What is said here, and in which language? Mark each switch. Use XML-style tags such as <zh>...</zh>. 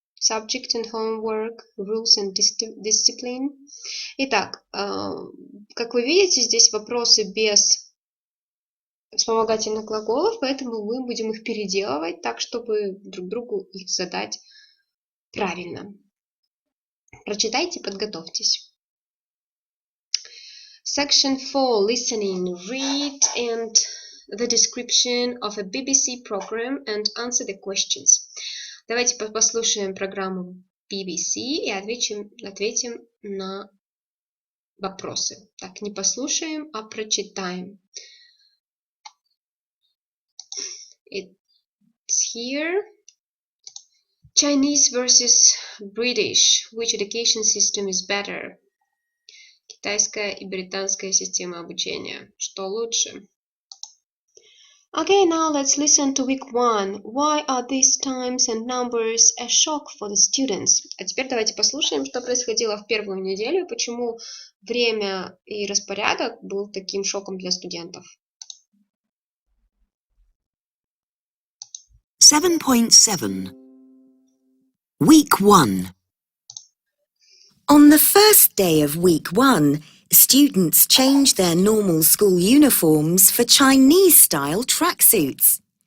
<en>Subject and homework, rules and discipline.</en> <ru>Итак, как вы видите, здесь вопросы без вспомогательных глаголов, поэтому мы будем их переделывать так, чтобы друг другу их задать правильно. Прочитайте, подготовьтесь.</ru> <en>Section 4. Listening. Read and the description of a BBC program and answer the questions.</en> <ru>Давайте послушаем программу BBC и ответим на вопросы. Так, не послушаем, а прочитаем.</ru> <en>It's here. Chinese versus British. Which education system is better?</en> <ru>Китайская и британская система обучения. Что лучше?</ru> <en>Okay, now let's listen to week 1. Why are these times and numbers a shock for the students?</en> <ru>А теперь давайте послушаем, что происходило в первую неделю, почему время и распорядок был таким шоком для студентов.</ru> <en>7.7 Week 1 On the first day of week 1, students change their normal school uniforms for Chinese-style tracksuits.</en>